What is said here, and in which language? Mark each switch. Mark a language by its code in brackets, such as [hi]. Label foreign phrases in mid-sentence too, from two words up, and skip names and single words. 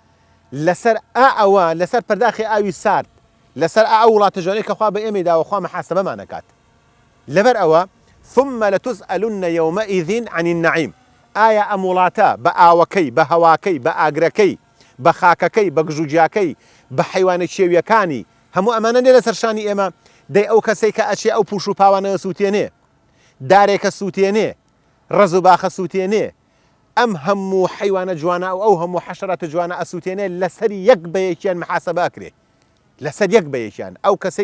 [ckb] لەسەر ئەوە لەسەر پەرداخی ئاوی سارد لەسەر ئەو وڵاتە جوانەی کە خوا بە ئێمەی داوە خوا محاسبەمان دەکات لەبەر ئەوە [ar] ثم لتسألن يومئذ عن النعيم [ckb] ئایا ئەم وڵاتە بە ئاوەکەی بە هەواکەی بە ئاگرەکەی بە خاکەکەی بە گژوجیاکەی بە حیوانە کێویەکانی هەموو ئەمانە لێ لەسەر شانی ئێمە دەی ئەو کەسەی کە ئەچێ ئەو پوش و پاوانە سووتێنێ دارێکە سووتێنێ ڕز و باخە سووتێنێ ئەم هەموو حیوانە جوانە ئەو هەموو حەشەراتە جوانە ئەسووتێنێ لەسەر یەک بەیەکیان محاسبە ئەکرێ لەسەر یەک بەیەکیان ئەو کەسەی